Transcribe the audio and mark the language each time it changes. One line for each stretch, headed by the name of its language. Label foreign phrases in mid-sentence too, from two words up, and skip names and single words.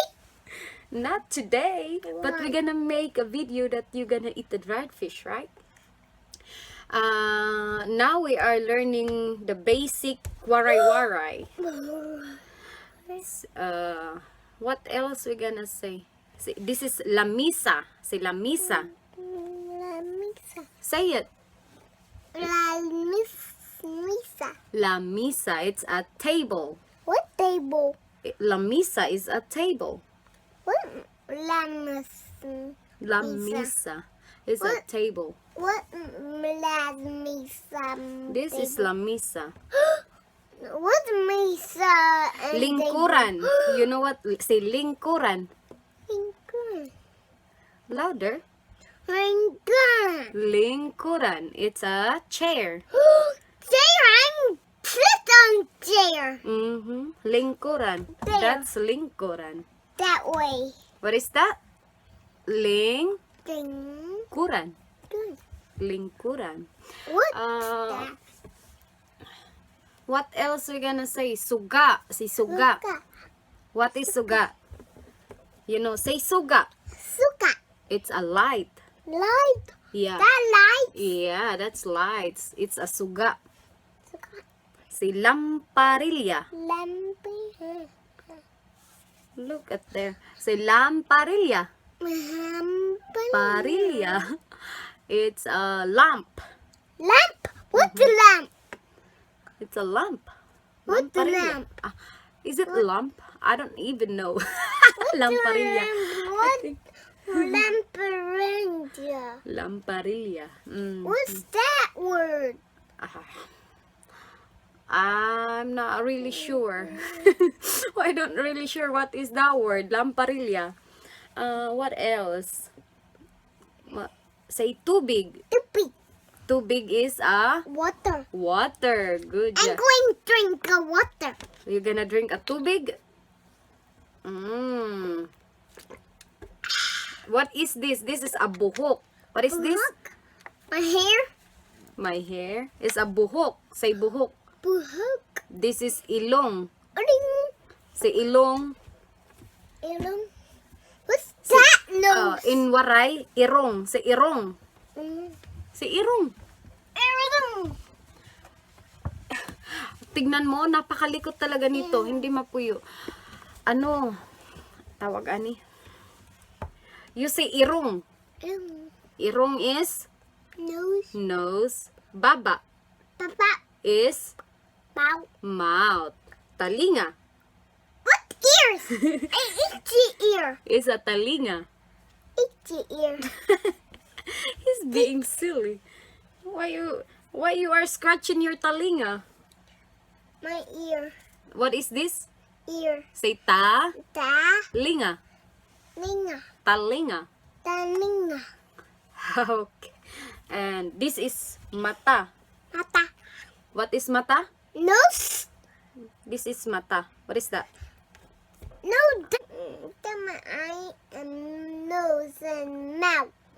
English: Not today, but Why? we're gonna make a video that you're gonna eat the dried fish, right? Now we are learning the basic waray. What else we gonna say? This is lamisa. Say lamisa.
Waray: La misa.
English: Say it.
Waray: La misa. Lamisa.
English: It's a table. What table? Lamisa is a table. What misa? Lamisa is a What? table. What la misa? This is lamisa. What misa? and
Waray: Lingkuran.
English: table? You know what? Say lingkuran.
Waray: Lingkuran.
English: Louder.
Waray: Lingkuran. Lingkuran.
English: It's a chair. Chair. I'm sit on chair.
Waray: Lingkuran.
English: There. That's lingkuran. That way. What is that? Lingkuran. Thing. Good.
Waray: Lingkuran.
English: What's Uh, that? What else we gonna say? Suga.
Waray: Si suga.
English: Look. What is suga? You know, say suga.
Waray: Suka.
English: It's a light. Light. Yeah. That light. Yeah, that's lights. It's a suga.
Waray: Suka.
English: Say lamparilla. Lampy. Look at there. Say lamparilla. Lampy.
Waray: Parilla.
English: It's a lamp. Lamp. What's the lamp? It's a lamp. What's the
Waray: Lamparilla.
English: lamp? Ah, is it lamp? I don't even know. Lamparilla. What? Lamparilla.
Waray: Lamparilla.
English: What's that word? Ah, I'm not really sure. I don't really sure what is that word. Lamparilla. What else? Say tubig. Tupi. Tubig is a Water. water. Good I'm job. going to drink the water. You're gonna drink a tubig? What is this? This is a buhok. What is this? Buhok. My hair. My hair is a buhok. Say buhok.
Waray: Buhok.
English: This is ilong. Ring. Say ilong.
Waray: Ilong.
English: What's that nose? In Waray, irong. Say irong. Mm. Say irong.
Waray: Ilong.
Filipino: Tignan mo, napakalikot talaga nito. Hindi mapuyo. Ano? Tawag ani?
English: You say irong.
Waray: Ilong.
English: Irong is Nose. nose. Baba Papa. is Bow. mouth. Talinga What ears? An itchy ear. is a talinga. Itchy ear. He's being silly. Why you are scratching your talinga? My ear. What is this? Ear. Say Ta.
Waray: linga. Linga. Talinga. Talinga.
English: Okay. And this is mata.
Waray: Mata.
English: What is mata? Nose. This is mata. What is that? No. My eye and nose and mouth.